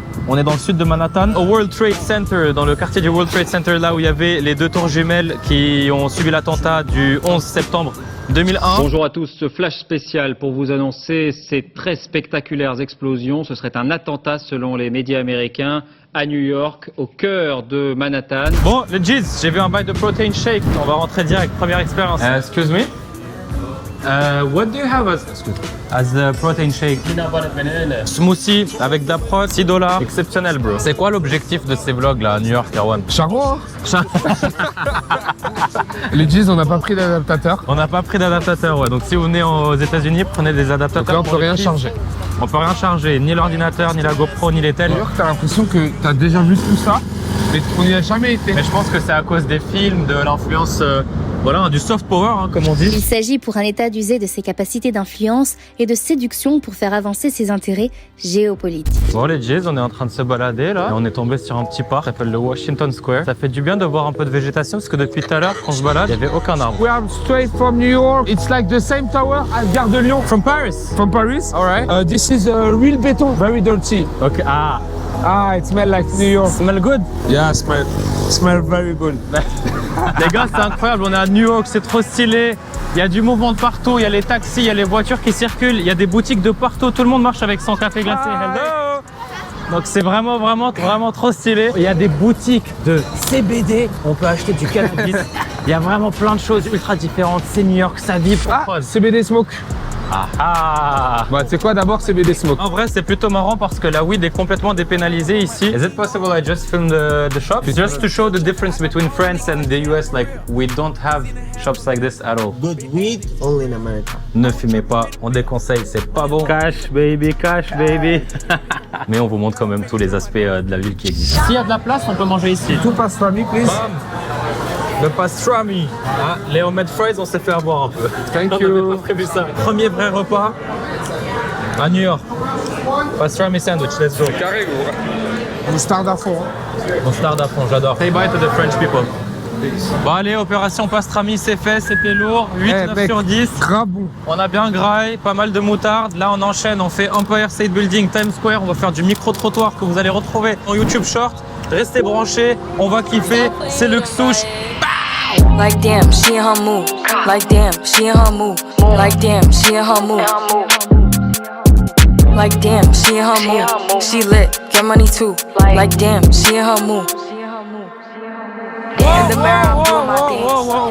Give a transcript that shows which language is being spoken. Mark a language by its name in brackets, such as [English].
[French] On est dans le sud de Manhattan, au World Trade Center, dans le quartier du World Trade Center, là où il y avait les 2 tours jumelles qui ont subi l'attentat du 11 septembre 2001. Bonjour à tous, ce flash spécial pour vous annoncer ces très spectaculaires explosions. Ce serait un attentat selon les médias américains à New York, au cœur de Manhattan. Bon, les Jeez, j'ai vu un bail de protein shake. On va rentrer direct, première expérience. [English] Excuse me. What do you have as a protein shake? [French] Smoothie avec de la prot, $6. Exceptionnel, bro. C'est quoi l'objectif de ces vlogs là à New York, Erwan? Charbon, hein. Les Jeez, on n'a pas pris d'adaptateur. On n'a pas pris d'adaptateur, ouais. Donc si vous venez aux États-Unis, prenez des adaptateurs. Donc là, on peut rien charger. On peut rien charger, ni l'ordinateur, ni la GoPro, ni les tels. New York, t'as l'impression que t'as déjà vu tout ça, mais qu'on n'y a jamais été. Mais je pense que c'est à cause des films, de l'influence, voilà, du soft power, hein, comme on dit. Il s'agit pour un État d'user de ses capacités d'influence et de séduction pour faire avancer ses intérêts géopolitiques. Bon les Jays, on est en train de se balader là. Et on est tombé sur un petit parc qui s'appelle le Washington Square. Ça fait du bien de voir un peu de végétation parce que depuis tout à l'heure, quand on se balade, il n'y avait aucun arbre. [English] We are straight from New York. It's like the same tower as Gare de Lyon. From Paris. From Paris. Alright. This is real beton, very dirty. Ok, It smells like New York. smell good. Yeah, smell very good. [French] Les gars, c'est incroyable, on est à New York, c'est trop stylé. Il y a du mouvement de partout, il y a les taxis, il y a les voitures qui circulent, il y a des boutiques de partout, tout le monde marche avec son café glacé. Hello. Donc c'est vraiment trop stylé. Il y a des boutiques de CBD, on peut acheter du cannabis. Il y a vraiment plein de choses ultra différentes. C'est New York, ça vibre. [English] CBD smoke. [French] Bah, tu sais quoi, d'abord CBD smoke. En vrai, c'est plutôt marrant parce que la weed est complètement dépénalisée ici. [English] Is it possible I just film the shop? Just to show the difference between France and the US, like we don't have shops like this at all. Good weed only in America. [French] Ne fumez pas, on déconseille, c'est pas bon. [English] Cash baby. [French] Mais on vous montre quand même tous les aspects de la ville qui existent. S'il y a de la place, on peut manger ici. [English] Two pastrami, please. [French] Le pastrami. Les [English] homemade fries, [French] on s'est fait avoir un peu. [English] Thank [French] On [English] you. [French] n'avait pas prévu ça. Premier vrai repas à New York. [English] Pastrami sandwich, let's go. [French] Carré, gros. Moutarde à fond. Moutarde à fond, j'adore. [English] Say bye to the French people. [French] Bon allez, opération pastrami, c'est fait, c'était lourd. 8-9 sur 10. Grave bon. On a bien graillé, pas mal de moutarde. Là, on enchaîne, on fait Empire State Building, Times Square. On va faire du micro-trottoir que vous allez retrouver en YouTube Short. Restez branchés, on va kiffer. C'est le Xouche. [English] Like damn, she in her move. Like damn, she in her move. Like damn, she in her move. Like damn, she in her mood. She lit, get money too. Like damn, she in her mood. In the mirror, I'm doing my dance.